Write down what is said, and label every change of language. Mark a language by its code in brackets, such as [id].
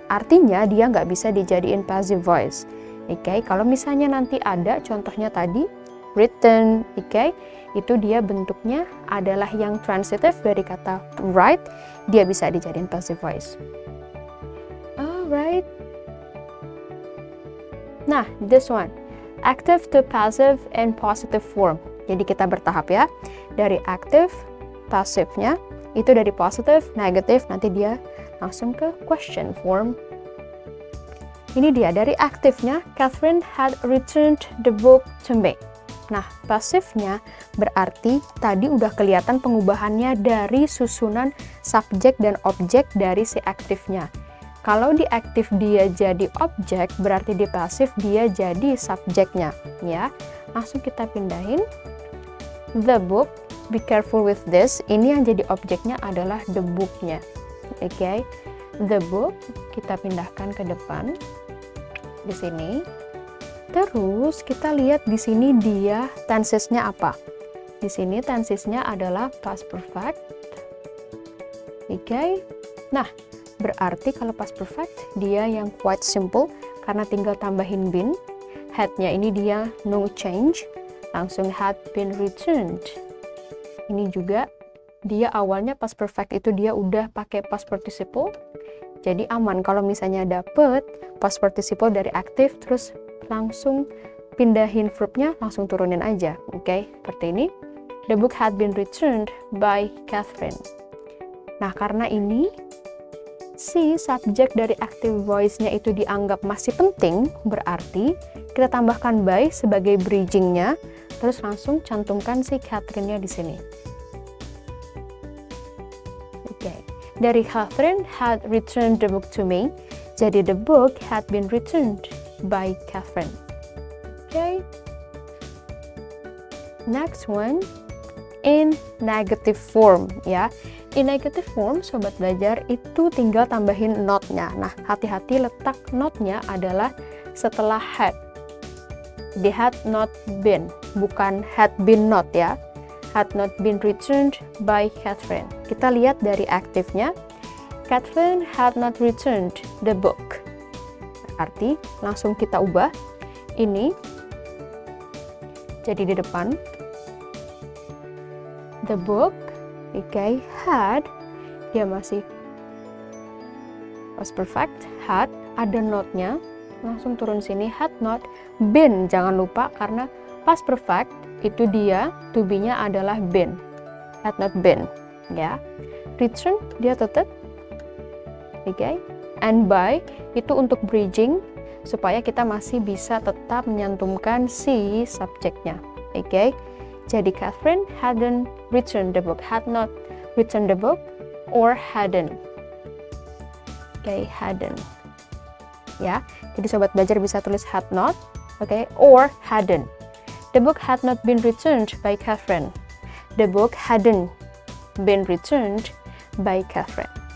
[id] Artinya dia nggak bisa dijadiin passive voice. Oke, kalau misalnya nanti ada contohnya tadi written, oke, itu dia bentuknya adalah yang transitive dari kata write, dia bisa dijadiin passive voice. [en] Nah, this one, active to passive and positive form. [id] Jadi kita bertahap ya, dari active, pasifnya, itu dari positive, negative, nanti dia langsung ke question form. Ini dia, dari aktifnya, [en] Catherine had returned the book to me. [id] Nah, pasifnya berarti tadi udah kelihatan pengubahannya dari susunan subjek dan objek dari si aktifnya. Kalau di aktif dia jadi objek, berarti di pasif dia jadi subjeknya. Ya, langsung kita pindahin. [en] The book, be careful with this. [id] Ini yang jadi objeknya adalah the book-nya. Oke, the book kita pindahkan ke depan di sini. Terus kita lihat di sini dia tensesnya apa? Di sini tensesnya adalah past perfect. Oke. Nah, berarti kalau past perfect dia yang quite simple karena tinggal tambahin been. Had-nya ini dia [en] no change, [id] langsung had been returned. Ini juga dia awalnya past perfect itu dia udah pakai past participle. Jadi aman kalau misalnya dapet past participle dari aktif terus langsung pindahin verbnya, langsung turunin aja. Oke, seperti ini. [en] The book had been returned by Catherine. [id] Nah, karena ini si subjek dari active voice-nya itu dianggap masih penting, berarti kita tambahkan by sebagai bridging-nya, terus langsung cantumkan si Catherine-nya di sini. [en] Oke, dari Catherine had returned the book to me, jadi the book had been returned by Catherine. Okay. Next one, in negative form ya. In negative form, [id] sobat belajar itu tinggal tambahin not-nya. Nah, hati-hati letak not-nya adalah setelah had. [en] They had not been, bukan had been not ya. Had not been returned by Catherine. [id] Kita lihat dari aktifnya. [en] Catherine had not returned the book. [id] Arti langsung kita ubah ini jadi di depan the book. Oke, had dia masih past perfect, had ada not-nya, langsung turun sini had not been, jangan lupa karena past perfect itu dia to be-nya adalah been, had not been ya. Return dia tetap oke. And by itu untuk bridging supaya kita masih bisa tetap menyantumkan si subjeknya. Oke. [en] Jadi Catherine hadn't returned the book, had not returned the book, or hadn't. Oke, hadn't. Ya. [id] Jadi sobat belajar bisa tulis had not, oke, or hadn't. [en] The book had not been returned by Catherine. The book hadn't been returned by Catherine.